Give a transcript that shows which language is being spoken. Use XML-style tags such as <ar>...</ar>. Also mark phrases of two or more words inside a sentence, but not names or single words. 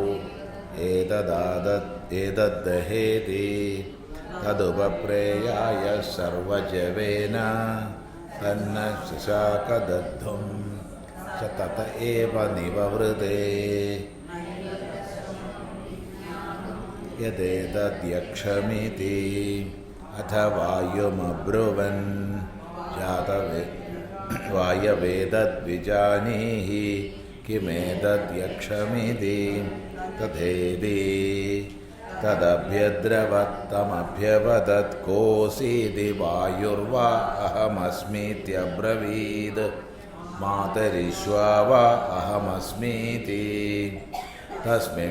<sa>एतददहेति तदुपप्रेयाय सर्वजवेन तन्न शाकदद्धुं च तत एव निववृते യദേതദ്യക്ഷമിതി അഥ വായുമബ്രുവൻ വായവേതദ്വിജാനീഹി കിമേതദ്യക്ഷമിതി തഥേതി തദഭ്യദ്രവത്തമഭ്യവദത് കോസീതി വായുർവാ അഹമസ്മീത്യബ്രവീത് മാതരിശ്വാ വാ അഹമസ്മീതി തസ്മിൻ</sa>